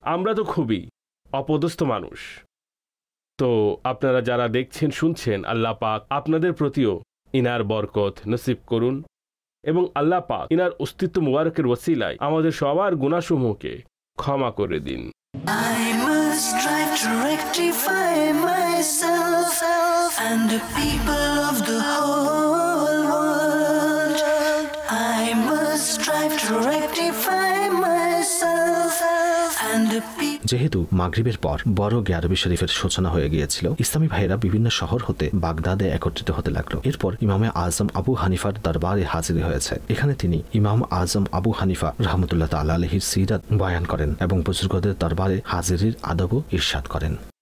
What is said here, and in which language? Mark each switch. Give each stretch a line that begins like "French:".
Bangla: আমরা তো খুবই অপদস্থ মানুষ। তো আপনারা যারা দেখছেন শুনছেন, আল্লাহ পাক আপনাদের প্রতিও ইনার বরকত নসিব করুন এবং আল্লাহ পাক ইনার অস্তিত্ব মুবারকের ওসিলায় আমাদের সবার গুনাহসমূহকে ক্ষমা করে দিন।
English: I must strive to rectify myself and the people of the whole world. I must strive to rectify myself and the people.
Bangla: যেহেতু মাগরিবের পর বড় গ্যারবি শরীফের সূচনা হয়ে গিয়েছিল, ইসলামী ভাইয়েরা বিভিন্ন শহর হতে বাগদাদে একত্রিত হতে লাগলো। এরপর ইমামে আজম আবু হানিফার দরবারে হাজির হয়েছে। এখানে তিনি ইমাম আজম আবু হানিফা রহমতুল্লাহ তাআলা আলাইহির সিরাত বয়ান করেন এবং বুজুর্গদের দরবারে হাজিরির আদবও ইরশাদ করেন।